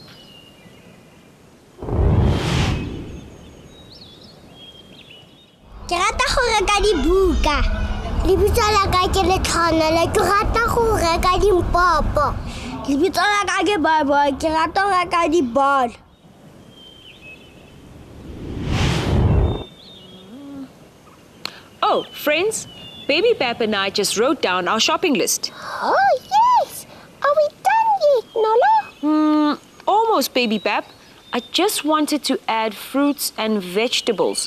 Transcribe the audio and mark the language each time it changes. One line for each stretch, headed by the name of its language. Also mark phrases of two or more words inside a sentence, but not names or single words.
Tswana: Ke rata go reka dibuka. Lebitso la ka ke Letlhanele. Ke rata go reka dimpopo. Lebitso la ka ke Baba. Ke rata go reka dibolo.
English: Oh, friends, Baby Bap and I just wrote down our shopping list. Oh, yes. Are we done yet, Nola? Almost, Baby Bap. I just wanted to add fruits and vegetables.